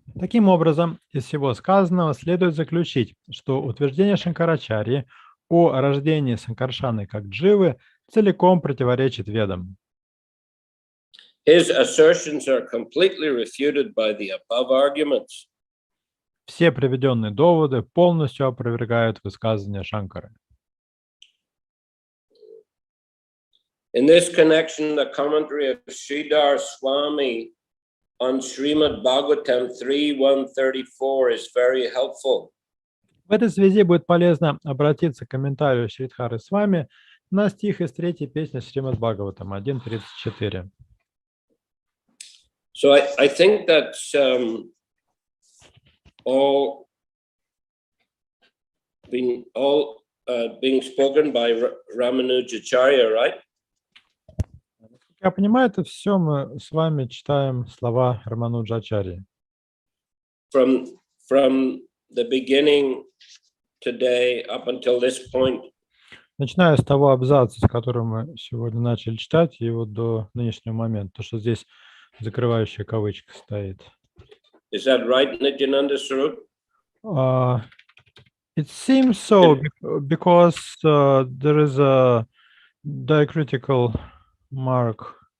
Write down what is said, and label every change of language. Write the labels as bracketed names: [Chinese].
[Russian] Таким образом, из всего сказанного следует заключить, что утверждение Шанкарачарьи о рождении Санкаршаны как дживы целиком противоречит Ведам. [English] His assertions are completely refuted by the above arguments. [Russian] Все приведенные доводы полностью опровергают высказывания Шанкары. [English] In this connection, the commentary of Sridhar Swami on Srimad Bhagavatam 3.134 is very helpful. [Russian] В этой связи будет полезно обратиться к комментарию Шридхары Свами на стих из 3-й песни Шримад Бхагаватам 1.34. [English] So I think that's all being spoken by Ramanujacharya, right? [Russian] Я понимаю, это все мы с вами читаем слова Рамануджачарьи. [English] From the beginning today up until this point. [Russian] Начиная с того абзаца, с которого мы сегодня начали читать, и вот до нынешнего момента, то, что здесь закрывающая кавычка стоит. [English] Is that right, Nityananda Swarup? It seems so, because there is a diacritical mark.